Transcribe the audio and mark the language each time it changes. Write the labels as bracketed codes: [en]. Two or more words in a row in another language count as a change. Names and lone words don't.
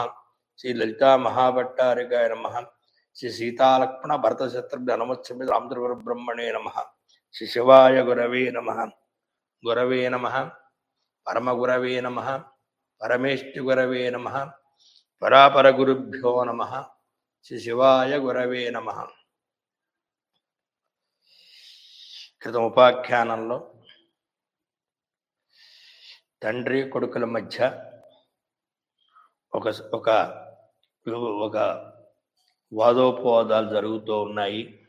[sa] श्रीललितामहाभट्टारिकाय नमः। श्री सीतालक्ष्मणभरतशत्रुघ्न रामचन्द्रब्रह्मणे नमः। श्री शिवाय गुरवे नमः। गुरवे नमः। परमगुरवे नमः। परमेष्टि नमः। परापरगुरुभ्यो नमः। श्री शिवाय गुरवे नमः। [te] క్రితం ఉపాఖ్యానంలో తండ్రి కొడుకుల మధ్య ఒక ఒక ఒక వాదోపవాదాలు జరుగుతూ ఉన్నాయి.